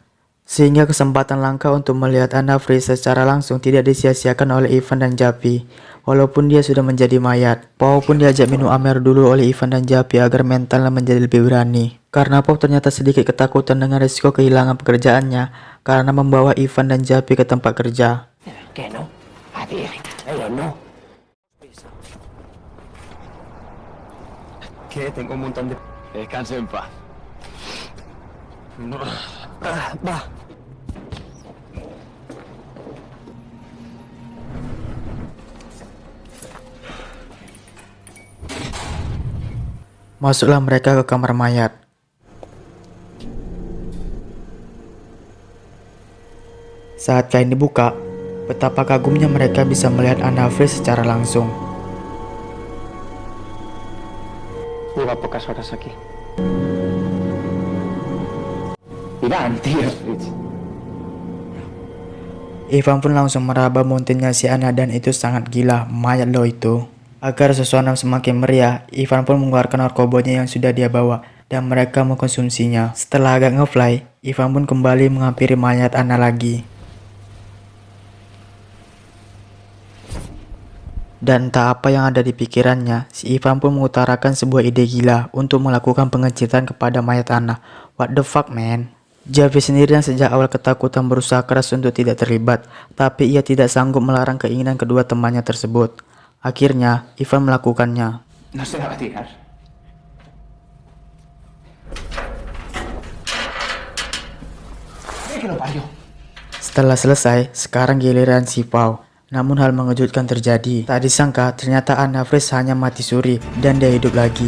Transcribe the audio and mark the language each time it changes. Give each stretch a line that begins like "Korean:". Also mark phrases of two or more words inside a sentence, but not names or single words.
Indonesian: Sehingga kesempatan langka untuk melihat Anna Frisch secara langsung tidak disia-siakan oleh Ivan dan Javi. Walaupun dia sudah menjadi mayat, Pau pun diajak minum amer dulu oleh Ivan dan Javi agar mentalnya menjadi lebih berani. Karena Pau ternyata sedikit ketakutan dengan risiko kehilangan pekerjaannya karena membawa Ivan dan Javi ke tempat kerja.
Spanish: Que tengo un montón de... Descanse en paz. Va.
Indonesian: Masuklah mereka ke kamar mayat. Saat kain dibuka, betapa kagumnya mereka bisa melihat Anna Frisch secara langsung.
Spanish: Lleva pocas horas aquí. Irán, tío.
Indonesian: Ivan pun langsung meraba muntinnya si Anna dan itu sangat gila, mayat lo itu. Agar suasana semakin meriah, Ivan pun mengeluarkan narkobanya yang sudah dia bawa dan mereka mengkonsumsinya. Setelah agak ngefly, Ivan pun kembali menghampiri mayat Anna lagi. Dan tak apa yang ada di pikirannya, si Ivan pun mengutarakan sebuah ide gila untuk melakukan pengecitan kepada mayat Anna.
English: What the fuck, man?
Indonesian: Javi sendiri yang sejak awal ketakutan berusaha keras untuk tidak terlibat, tapi ia tidak sanggup melarang keinginan kedua temannya tersebut. Akhirnya, Ivan melakukannya.
Spanish: No se va a tirar.
Indonesian: Setelah selesai, sekarang giliran si Pau. Namun hal mengejutkan terjadi. Tak disangka ternyata Anna Frisch hanya mati suri dan dia hidup lagi.